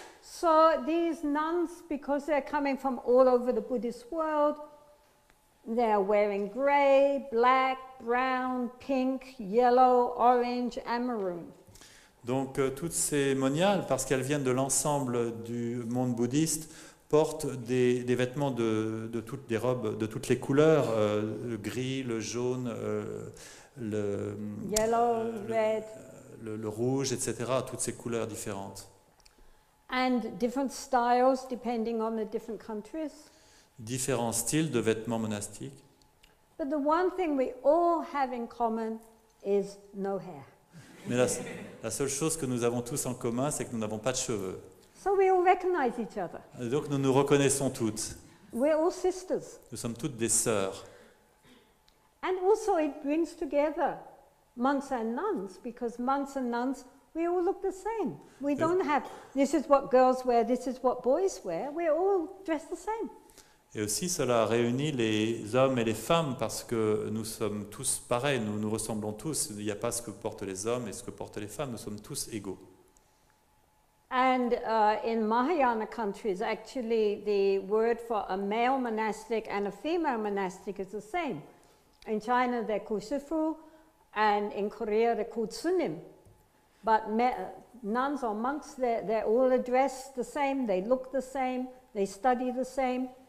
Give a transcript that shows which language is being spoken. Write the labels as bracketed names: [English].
[English] So these nuns, because they're coming from all over the Buddhist world, they're wearing grey, black, brown, pink, yellow, orange and maroon. [French] Donc toutes ces moniales, parce qu'elles viennent de l'ensemble du monde bouddhiste, portent des vêtements des robes de toutes les couleurs, le gris, le jaune, [English] Yellow, red. [French] le rouge, etc., toutes ces couleurs différentes. [English] and different styles depending on the different countries. [French] Différents styles de vêtements monastiques. [English] But the one thing we all have in common is no hair. [French] Mais la seule chose que nous avons tous en commun, c'est que nous n'avons pas de cheveux. [English] So we all recognize each other. [French] Et donc nous nous reconnaissons toutes. [English] We're all sisters. [French] Nous sommes toutes des sœurs. [English] And also it brings together monks and nuns, because monks and nuns, we all look the same. We don't have, this is what girls wear, this is what boys wear. We're all dressed the same. [French] Et aussi, cela réunit les hommes et les femmes parce que nous sommes tous pareils, nous nous ressemblons tous. Il n'y a pas ce que portent les hommes et ce que portent les femmes, nous sommes tous égaux. [English] And in Mahayana countries, actually, the word for a male monastic and a female monastic is the same. In China, they're called shifu, and in Korea, they're called sunim. But nuns or monks, they're all dressed the same, they look the same, they study the same.